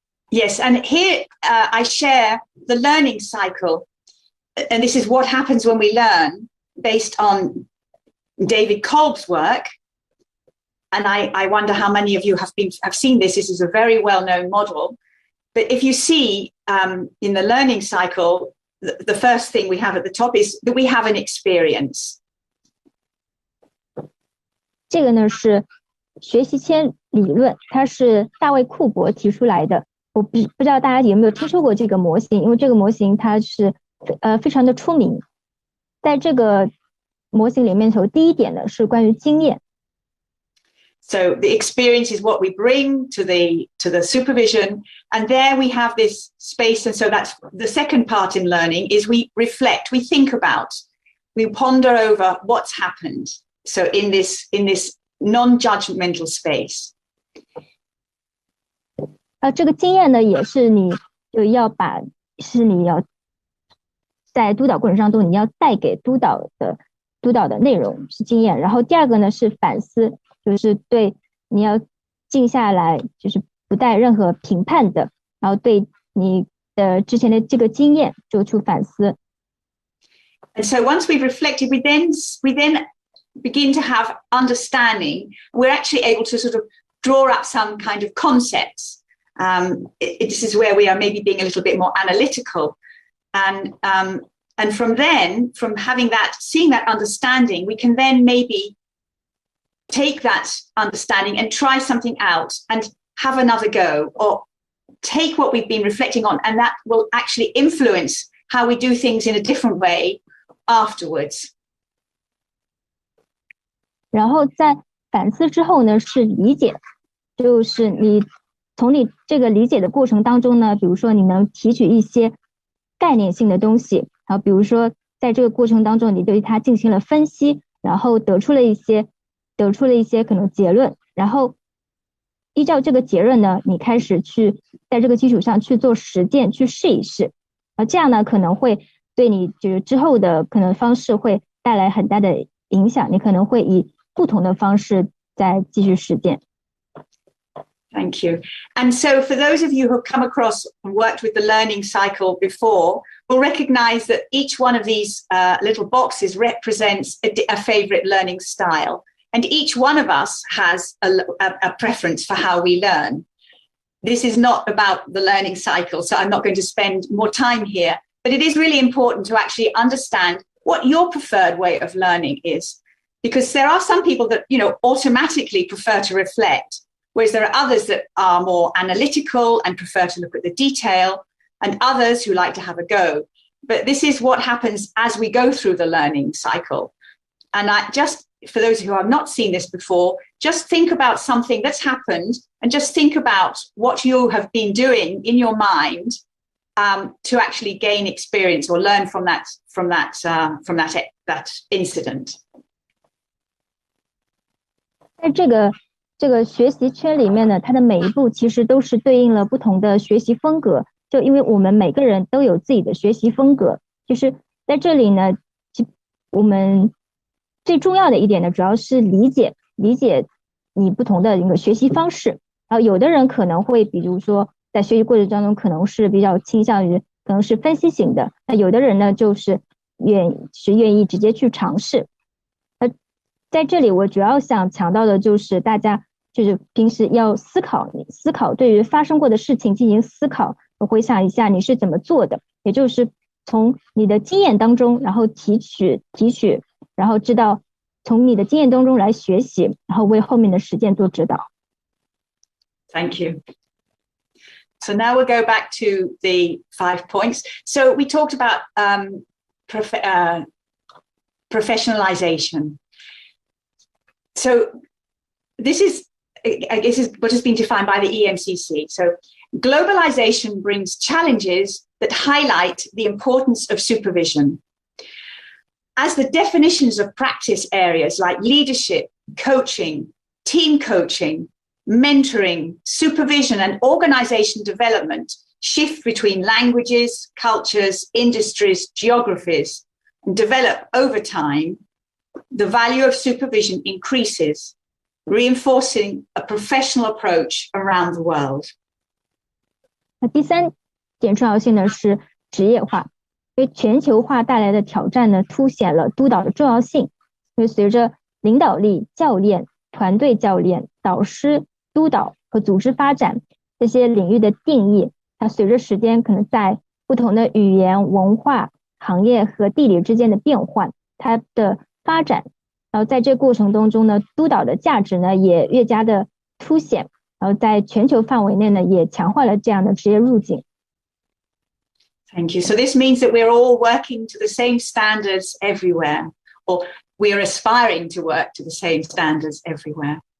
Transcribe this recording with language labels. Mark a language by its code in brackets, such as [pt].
[en] Yes, and here I share the learning cycle, and this is what happens when we learn based on David Kolb's work. And I wonder how many of you have seen this. This is a very well-known model. But if you see in the learning cycle, the first thing we have at the top is that we have an experience. [zh] 这个呢是学习签理论，它是大卫库珀提出来的。我不知道大家有没有听说过这个模型，因为这个模型它是非常的出名。在这个模型里面头，第一点呢是关于经验。 [en] So the experience is what we bring to the supervision, and there we have this space. And so that's the second part in learning is we reflect, we think about, we ponder over what's happened. So in this non-judgmental space. [zh] 这个经验呢，也是你就要是你要在督导过程当中，你要带给督导的内容是经验。然后第二个呢是反思，就是对你要静下来，就是不带任何评判的，然后对你的之前的这个经验做出反思。 [en] And so once we've reflected, we then begin to have understanding. We're actually able to sort of draw up some kind of concepts. This is where we are maybe being a little bit more analytical. And from then, from having that, seeing that understanding, we can then maybe take that understanding and try something out and have another go, or take what we've been reflecting on, and that will actually influence how we do things in a different way afterwards. [zh] 然后在反思之后呢是理解，就是你从你这个理解的过程当中呢，比如说你能提取一些概念性的东西，然后比如说在这个过程当中你对它进行了分析，然后得出了一些可能结论，然后依照这个结论呢，你开始去在这个基础上去做实践，去试一试，这样呢可能会对你就是之后的可能方式会带来很大的影响，你可能会以不同的方式再继续实践。 [en] Thank you. And so for those of you who have come across and worked with the learning cycle before, will recognize that each one of these little boxes represents a favorite learning style. And each one of us has a preference for how we learn. This is not about the learning cycle, so I'm not going to spend more time here, but it is really important to actually understand what your preferred way of learning is. Because there are some people that, automatically prefer to reflect, whereas there are others that are more analytical and prefer to look at the detail, and others who like to have a go. But this is what happens as we go through the learning cycle. And for those who have not seen this before, just think about something that's happened and just think about what you have been doing in your mind to actually gain experience or learn from that incident. [zh] 在这个学习圈里面呢，它的每一步其实都是对应了不同的学习风格，就因为我们每个人都有自己的学习风格，就是在这里呢，我们最重要的一点呢，主要是理解你不同的一个学习方式。然后有的人可能会比如说在学习过程当中可能是比较倾向于可能是分析型的，那有的人呢就是愿意直接去尝试。在这里我主要想强调的就是大家就是平时要思考对于发生过的事情进行思考，回想一下你是怎么做的，也就是从你的经验当中然后提取，然后知道从你的经验当中来学习，然后为后面的实践做指导。 [en] Thank you. So now we'll go back to the 5 points. So we talked about professionalization. So this is what has been defined by the EMCC. So globalization brings challenges that highlight the importance of supervision. As the definitions of practice areas like leadership, coaching, team coaching, mentoring, supervision, and organization development shift between languages, cultures, industries, geographies, and develop over time, the value of supervision increases, reinforcing a professional approach around the world. [zh] 第3点重要性呢是职业化，因为全球化带来的挑战呢凸显了督导的重要性。因为随着领导力、教练、团队教练、导师、督导和组织发展这些领域的定义，它随着时间可能在不同的语言、文化、行业和地理之间的变换，它的发展，然后在这过程当中呢，督导的价值呢也越加的凸显，然后在全球范围内呢也强化了这样的职业路径。 [en] Thank you. So this means that we're all working to the same standards everywhere, or we are aspiring to work to the same standards everywhere.